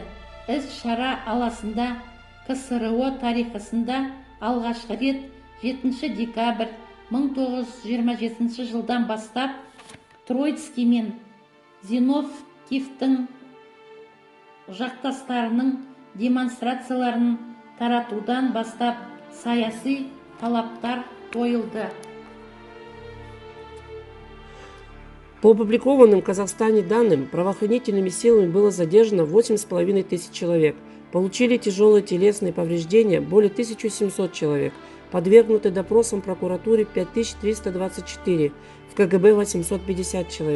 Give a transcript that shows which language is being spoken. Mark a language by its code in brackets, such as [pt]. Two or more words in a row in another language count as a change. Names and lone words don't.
[kk] Іс-шара аласында КСРО тарихысында алғашқы рет 7 декабрь 1927 жылдан бастап Троицкий мен Зиновьевтің жақтастарының демонстрацияларын таратудан бастап саяси талаптар қойылды. [ru] По опубликованным в Казахстане данным, правоохранительными силами было задержано 8,5 тысяч человек. Получили тяжелые телесные повреждения более 1700 человек. Подвергнуты допросам прокуратуре 5324, в КГБ 850 человек.